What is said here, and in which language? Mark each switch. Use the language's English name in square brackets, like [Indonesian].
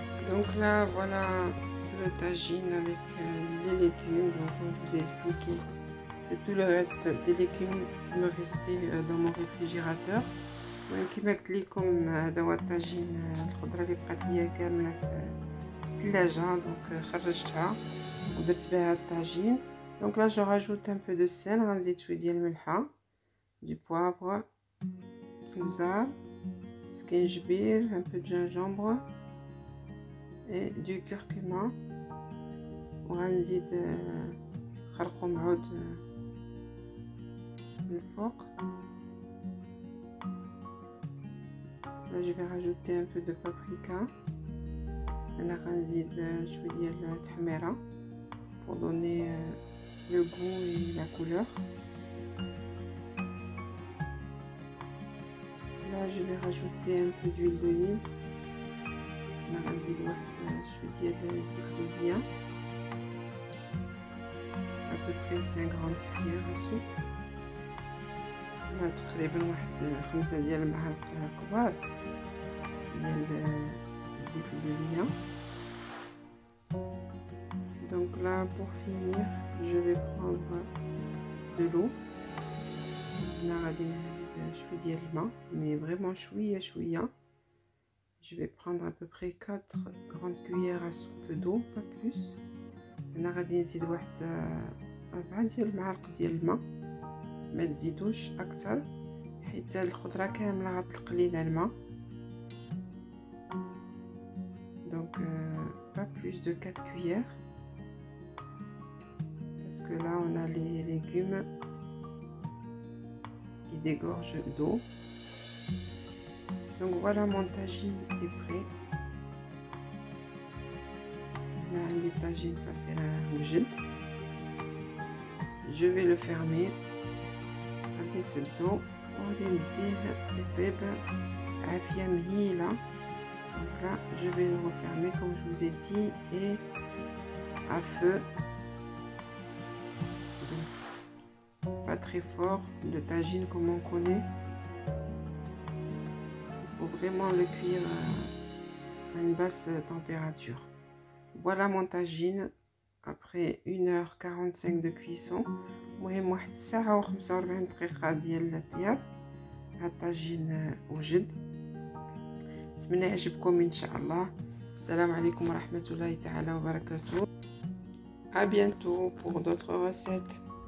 [French] Donc là, voilà le tagine avec les légumes. Donc, comme je vous ai expliqué, c'est tout le reste des légumes qui me restait dans mon réfrigérateur. [Arabic] كما قلت لكم هذا هو الطاجين الخضره اللي بقات ليا كامله في الثلاجه دونك خرجتها ودرت بها الطاجين. [French] دونك لا جو راجوت ان بو دو سيل، [Arabic] غنزيد شويه ديال الملحه، [French] دو بوافر، [Arabic] خنزر، سكينجبير، [French] ان بو دو جينجومبر اي دو كركما، [Arabic] وغنزيد خرقوم عود من الفوق. [French] Là, je vais rajouter un peu de paprika. Là, je vais dire la tahmera pour donner le goût et la couleur. Là, je vais rajouter un peu d'huile d'olive. Là, je vais dire le à peu près 5 grandes cuillères à soupe. [Arabic] تقريبا واحد 5 ديال المعالق كبار ديال الزيت البلدية. [French] Donc là, pour finir, je vais prendre de l'eau. [Arabic] هنا غادي نهز شويه ديال الماء [French] mais vraiment [Arabic] شويه. [French] Je vais prendre à peu près 4 grandes cuillères à soupe d'eau, pas plus. [Arabic] هنا غادي نزيد واحد 4 ديال المعالق ديال الماء، ما تزيدوش اكثر حيت الخضره كامله غتلق لينا الماء. [French] Donc pas plus de 4 cuillères parce que là on a les légumes qui dégorgent d'eau. Donc voilà, mon tagine est prêt. Là [Arabic] عندي [French] tagine ça fait la [Arabic] وجد. [French] Je vais le fermer. [Arabic] غادي نسدو وغادي نديه يطيب عافية مهيلة. [French] Donc là je vais le refermer comme je vous ai dit et à feu. Donc, pas très fort, le tagine comme on connaît. Il faut vraiment le cuire à une basse température. Voilà mon tagine après 1h45 de cuisson. [Arabic] المهم واحد الساعة و45 دقيقة ديال الطياب. الطاجين وجد. نتمنى يعجبكم ان شاء الله. السلام عليكم ورحمة الله تعالى وبركاته. [French] À bientôt pour d'autres recettes.